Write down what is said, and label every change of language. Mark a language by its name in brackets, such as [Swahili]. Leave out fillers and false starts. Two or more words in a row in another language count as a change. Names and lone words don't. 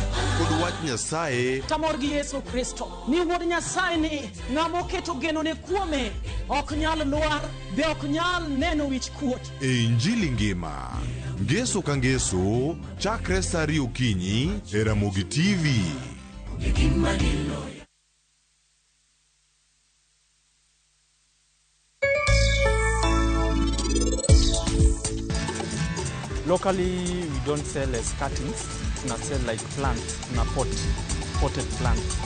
[Luo (Kenya and Tanzania)] Kod wach Nyasaye. Tamor gi Yesu Kristo. Ni wuod Nyasaye ni ng'amo keto geno ne kuome ok nyal lwar be ok nyal neno wich kuot. E Injili ngima. Ngeso ka ngeso chakre saa 2 okinyi e Ramogi TV. [English] Locally, we don't sell as cuttings. We sell like plants in a potted plant.